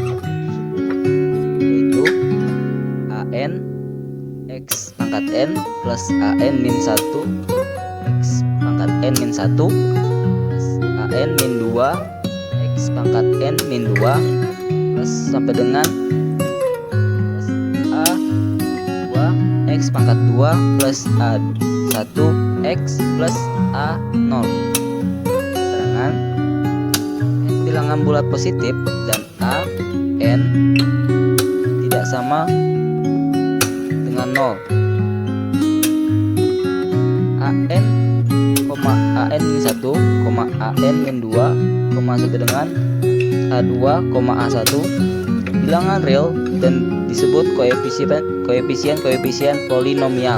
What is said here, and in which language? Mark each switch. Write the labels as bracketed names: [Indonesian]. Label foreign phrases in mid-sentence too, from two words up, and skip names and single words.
[Indonesian] yaitu an x pangkat n plus an min 1 x pangkat n min 1 plus an min 2 x pangkat n min 2 plus sampai dengan plus a2 x pangkat 2 plus a1 x plus a0. Keterangan n bilangan bulat positif dan a n tidak sama dengan 0. an, an min 1, an min 2, sampai dengan a2, a1 bilangan real dan disebut koefisien polinomial.